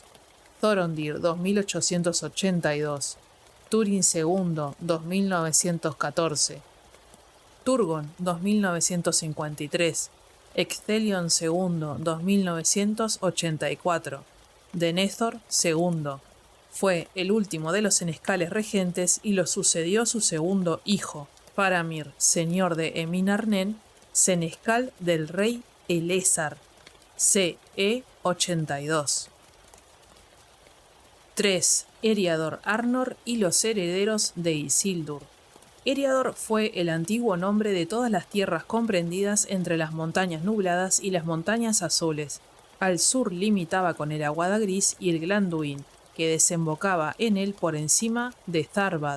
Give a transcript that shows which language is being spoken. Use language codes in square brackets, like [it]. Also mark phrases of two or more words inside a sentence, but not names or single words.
[es] Thorondir, 2882. Túrin II, 2914. Turgon, 2953. Ecthelion II, 2984. Denethor II. Fue el último de los senescales regentes y lo sucedió su segundo hijo, Faramir, señor de Eminarnen, senescal del rey Elessar, CE 82. 3. Eriador, Arnor y los herederos de Isildur. Eriador fue el antiguo nombre de todas las tierras comprendidas entre las montañas nubladas y las montañas azules. Al sur limitaba con el Aguada Gris y el Glanduin, que desembocaba en él por encima de Tharbad.